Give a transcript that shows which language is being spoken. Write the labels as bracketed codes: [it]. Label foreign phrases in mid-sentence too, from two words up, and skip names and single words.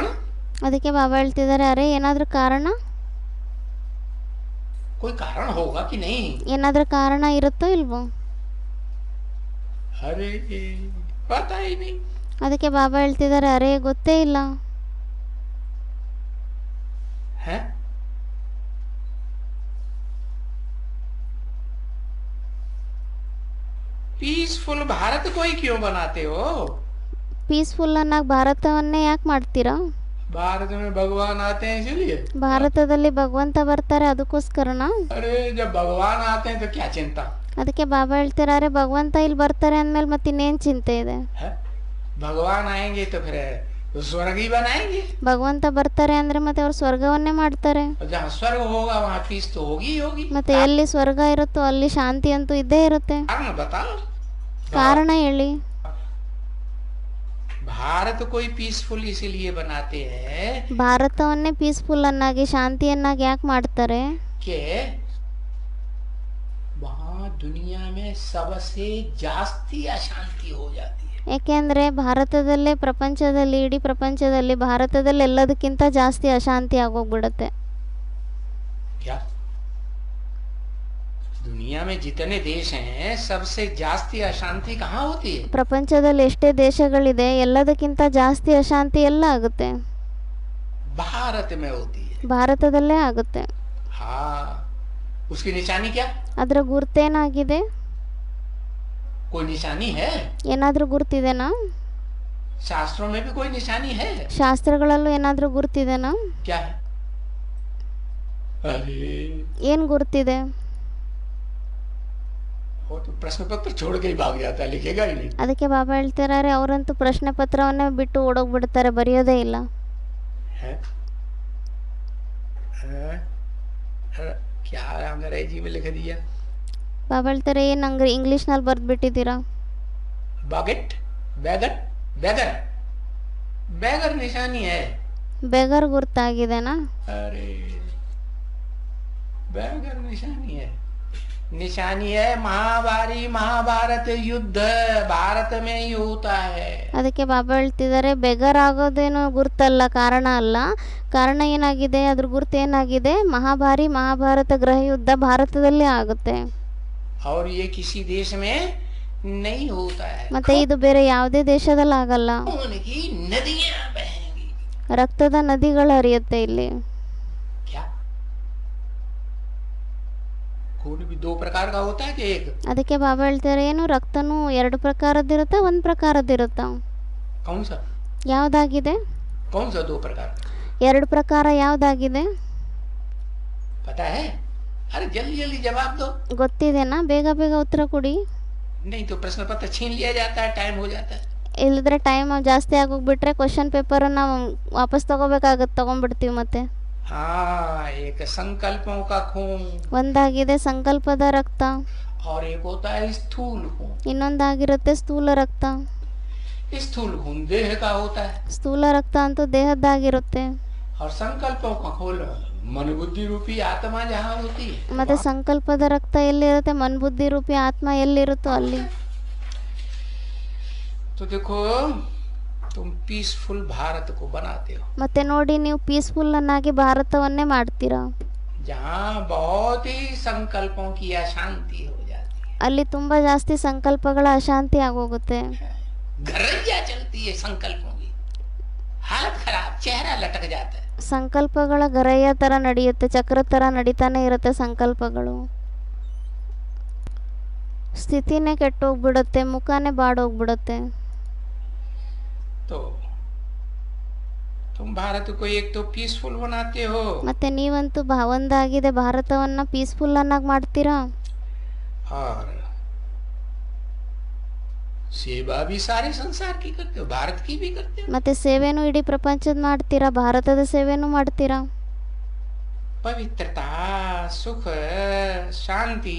[kn] ಅದಕ್ಕೆ ಬಾಬಾ ಹೇಳ್ತಿದ್ದಾರೆ ಅರೆ ಏನಾದ್ರೂ ಕಾರಣ? [hi] कोई कारण होगा कि नहीं? [kn] ಏನಾದ್ರೂ ಕಾರಣ ಇರುತ್ತೋ ಇಲ್ವೋ? [hi] अरे पता ही नहीं। [kn] ಅದಕ್ಕೆ ಬಾಬಾ ಹೇಳ್ತಿದ್ದಾರೆ ಅರೆ ಗೊತ್ತೇ ಇಲ್ಲ. [hi] है पीसफुल भारत को ही क्यों बनाते हो? [kn] ಪೀಸ್ಫುಲ್ ಅನ್ನಾಗಿ ಭಾರತವನ್ನೇ ಯಾಕೆ ಮಾಡ್ತೀರಾ? [hi] भारत में भगवान आते हैं इसलिए। [kn] ಭಾರತದಲ್ಲಿ ಭಗವಂತ ಬರ್ತಾರೆ ಅದಕ್ಕೋಸ್ಕರನಾ? [hi] अरे जब भगवान आते हैं तो क्या चिंता? [kn] ಅದಕ್ಕೆ ಬಾಬಾ ಹೇಳ್ತಿದ್ದಾರೆ ಭಗವಂತ ಇಲ್ಲಿ ಬರ್ತಾರೆ ಅಂದ್ಮೇಲೆ ಮತ್ತೆ ಇನ್ನೇನು ಚಿಂತೆ ಇದೆ? [hi] है भगवान आएंगे तो फिर स्वर्ग ही बनाएंगे। [kn] ಭಗವಂತ ಬರ್ತಾರೆ ಅಂದ್ರೆ ಮತ್ತೆ ಅವ್ರು ಸ್ವರ್ಗವನ್ನೇ ಮಾಡ್ತಾರೆ. [hi] और जहाँ स्वर्ग होगा वहाँ पीस तो होगी ही होगी। [kn] ಮತ್ತೆ ಎಲ್ಲಿ ಸ್ವರ್ಗ ಇರುತ್ತೋ ಅಲ್ಲಿ ಶಾಂತಿ ಅಂತೂ ಇದ್ದೇ ಇರುತ್ತೆ. [hi] कारण बताओ। [kn] ಕಾರಣ ಹೇಳಿ. [hi] भारत को ही पीसफुल इसीलिए बनाते हैं [kn] ಭಾರತವನ್ನೇ ಪೀಸ್ಫುಲ್ ಅನ್ನಾಗಿ ಶಾಂತಿಯನ್ನಾಗಿ ಯಾಕೆ ಮಾಡ್ತಾರೆ? [hi] कि वहाँ दुनिया में सबसे जास्ती अशांति हो जाती है। [kn] ಯಾಕೆಂದ್ರೆ ಭಾರತದಲ್ಲೇ ಪ್ರಪಂಚದಲ್ಲಿ ಇಡೀ ಪ್ರಪಂಚದಲ್ಲಿ ಭಾರತದಲ್ಲಿ ಎಲ್ಲದಕ್ಕಿಂತ ಜಾಸ್ತಿ ಅಶಾಂತಿ ಆಗೋಗ್ಬಿಡುತ್ತೆ. [hi] क्या दुनिया में जितने देश हैं सबसे जास्ती अशांति कहाँ होती है? [kn] ಪ್ರಪಂಚದಲ್ಲಿ ಎಷ್ಟೇ ದೇಶಗಳಿದೆ ಎಲ್ಲದಕ್ಕಿಂತ ಜಾಸ್ತಿ ಅಶಾಂತಿ ಎಲ್ಲ ಆಗುತ್ತೆ? [hi] भारत में होती है। [kn] ಭಾರತದಲ್ಲೇ ಆಗುತ್ತೆ. [hi] हाँ, उसकी निशानी क्या? [kn] ಅದರ ಗುರ್ತೇನಾಗಿದೆ? [hi] कोई निशानी है? [kn] ಏನಾದರೂ ಗುರ್ತಿದೆನಾ? [hi] शास्त्रों में भी कोई निशानी है? [kn] ಶಾಸ್ತ್ರಗಳಲ್ಲೂ ಏನಾದರೂ ಗುರ್ತಿದೆನಾ? [hi] क्या है? अरे [kn] ಏನು ಗುರ್ತಿದೆ? [hi] वो तो प्रश्न पत्र छोड़ के ही भाग जाता है, लिखेगा ही नहीं. [kn] ಅದಕ್ಕೆ ಬಾಬಾ ಹೇಳ್ತಿದ್ದಾರೆ, ಅವರಂತೂ ಪ್ರಶ್ನೆ ಪತ್ರವನ್ನೇ ಬಿಟ್ಟು ಓಡೋಗ್ಬಿಡ್ತಾರೆ, ಬರೆಯೋದೇ ಇಲ್ಲ. [hi] है? अरे, क्या अंग्रेजी में लिख दिया? [kn] ಬಾಬಾ ಹೇಳ್ತಾರೆ, ಏನು ಇಂಗ್ಲೀಷ್ನಲ್ಲಿ ಬರೆದ್ಬಿಟ್ಟಿದ್ದೀರಾ? [hi] बागेट, बैगर, बैगर, बैगर निशानी है. [kn] ಬೆಗರ್ ಗುರ್ತಾಗಿದೆನಾ? [hi] अरे बैगर निशानी है. निशानी है महाभारी महाभारत युद्ध, भारत में ही होता है. [kn] ಅದಕ್ಕೆ ಬಾಬಾ ಹೇಳ್ತಿದ್ದಾರೆ, ಬೆಗರ್ ಆಗೋದೇನು ಗುರ್ತಲ್ಲ, ಕಾರಣ ಅಲ್ಲ. ಕಾರಣ ಏನಾಗಿದೆ, ಅದ್ರ ಗುರ್ತು ಏನಾಗಿದೆ? ಮಹಾಭಾರಿ ಮಹಾಭಾರತ ಗೃಹ ಯುದ್ಧ ಭಾರತದಲ್ಲೇ ಆಗುತ್ತೆ. [hi] और ये किसी देश में नहीं होता है. [kn] ಮತ್ತೆ ಇದು ಬೇರೆ ಯಾವುದೇ ದೇಶದಲ್ಲಿ ಆಗಲ್ಲ. [hi] उनकी नदियां बहेंगी. [kn] ರಕ್ತದ ನದಿಗಳು ಹರಿಯುತ್ತೆ ಇಲ್ಲಿ. [hi] क्या खून भी दो प्रकार का होता है कि एक? [kn] ಅದಕ್ಕೆ ಬಾಬಾ ಹೇಳ್ತಾರೆ, ಏನು ರಕ್ತನೂ ಎರಡು ಪ್ರಕಾರದ್ದಿರುತ್ತಾ, ಒಂದು ಪ್ರಕಾರದ್ದಿರುತ್ತಾ? [hi] कौन सा? [kn] ಯಾವುದಾಗಿದೆ? [hi] कौन सा दो प्रकार? [kn] ಎರಡು ಪ್ರಕಾರ ಯಾವುದಾಗಿದೆ? [hi] पता है? अरे जल्दी जल्दी जवाब दो. [kn] ಗೊತ್ತಿದೆನಾ? ಬೇಗ ಬೇಗ ಉತ್ತರ ಕೊಡಿ. [hi] नहीं तो प्रश्न पत्र छीन लिया जाता है, टाइम हो जाता है. [kn] ಇಲ್ಲದ್ರೆ ಟೈಮ್ ಜಾಸ್ತಿ ಆಗೋಗ್ಬಿಟ್ರೆ [en] question paperನ್ನು [kn] ವಾಪಸ್ ತಗೋಬೇಕಾಗತ್ತೆ, ತಗೊಂಡ್ಬಿಡ್ತೀವಿ ಮತ್ತೆ. [hi] हाँ, एक संकल्पों का खून [kn] ಒಂದಾಗಿದೆ ಸಂಕಲ್ಪದ ರಕ್ತ, [hi] और एक होता है स्थूल खून. [kn] ಇನ್ನೊಂದಾಗಿರುತ್ತೆ ಸ್ಥೂಲ ರಕ್ತ. [hi] स्थूल खून देह का होता है [kn] ಸ್ಥೂಲ ರಕ್ತ ಅಂತೂ ದೇಹದ್ದಾಗಿರುತ್ತೆ. [hi] और संकल्पों का खून मन बुद्धि रूपी आत्मा जहाँ होती है. [kn] ಮತ್ತೆ ಸಂಕಲ್ಪದ ರಕ್ತ ಎಲ್ಲಿರುತ್ತೆ? ಮನ್ಬುದ್ಧಿ ರೂಪಿ ಆತ್ಮ ಎಲ್ಲಿರುತ್ತೋ ಅಲ್ಲಿ. [hi] तो देखो, तुम पीसफुल भारत को बनाते हो [kn] ಮತ್ತೆ ನೋಡಿ, ನೀವು ಪೀಸ್ಫುಲ್ ಅನ್ನಾಗಿ ಭಾರತವನ್ನೇ ಮಾಡ್ತೀರಾ. [hi] जहाँ बहुत ही संकल्पों की अशांति हो जाती [kn] ಅಲ್ಲಿ ತುಂಬಾ ಜಾಸ್ತಿ ಸಂಕಲ್ಪಗಳ ಅಶಾಂತಿ ಆಗೋಗುತ್ತೆ. [hi] है. घरैया चलती है संकल्पों की, हालत खराब, चेहरा लटक जाता है. [kn] ಸಂಕಲ್ಪಗಳ ಗರಯ್ಯ ತರ ನಡೆಯುತ್ತೆ, ಚಕ್ರ ತರ ನಡೀತಾನೆ ಇರುತ್ತೆ ಸಂಕಲ್ಪಗಳು. ಸ್ಥಿತಿನೇ ಕೆಟ್ಟೋಗ್ಬಿಡುತ್ತೆ, ಮುಖನೇ ಬಾಡೋಗ್ಬಿಡುತ್ತೆ. [hi] तो तुम भारत को एक तो पीसफुल बनाते हो [kn] ಮತ್ತೆ ನೀವಂತೂ ಒಂದಾಗಿದೆ ಭಾರತವನ್ನ ಪೀಸ್ಫುಲ್ ಅನ್ನಾಗಿ ಮಾಡ್ತೀರಾ. [hi] और सेवा भी सारे संसार की करते हो, भारत की भी करते हो. [kn] ಮತ್ತೆ ಸೇವೆನೂ ಇಡೀ ಪ್ರಪಂಚದ ಮಾಡ್ತೀರಾ, ಭಾರತದ ಸೇವೆನೂ ಮಾಡ್ತೀರಾ. [hi] पवित्रता, सुख, शांति,